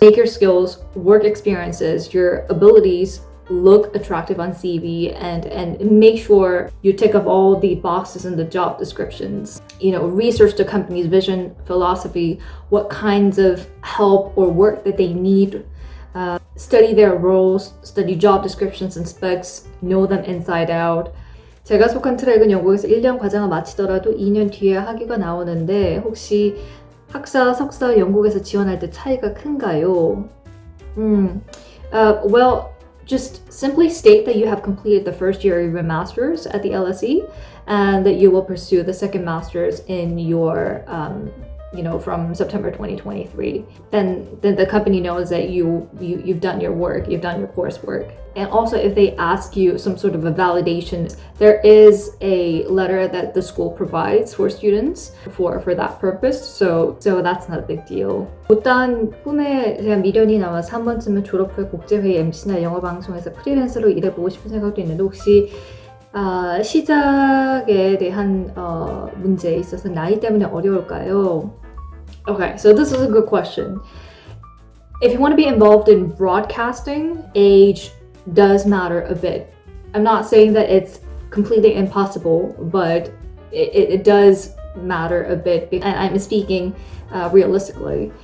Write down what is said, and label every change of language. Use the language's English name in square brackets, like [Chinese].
[English] Make your skills, work experiences, your abilities look attractive on CV, and make sure you tick off all the boxes in the job descriptions. Research the company's vision, philosophy, what kinds of help or work that they need. Study their roles, study job descriptions and specs, know them inside out. [Korean] 제가 속한 트랙은 영국에서 1년 과정을 마치더라도 2년 뒤에 학위가 나오는데 혹시 학사, 석사 영국에서 지원할 때 차이가 큰가요? [English] Well, just simply state that you have completed the first year of your master's at the LSE and that you will pursue the second master's in your from September 2023, then the company knows that you've done your work, you've done your coursework. And also if they ask you some sort of a validation, there is a letter that the school provides for students for that purpose. So that's not a big deal. [Korean] 못다한 꿈에 대한 미련이 남아서 한 번쯤은 졸업 후에 국제회의 MC나 영어방송에서 프리랜서로 일해보고 싶은 생각도 있는데 혹시 시작에 대한 문제에 있어서 나이 때문에 어려울까요? [English] Okay, so this is a good question. If you want to be involved in broadcasting, age does matter a bit. I'm not saying that it's completely impossible, but it does matter a bit, and I'm speaking realistically.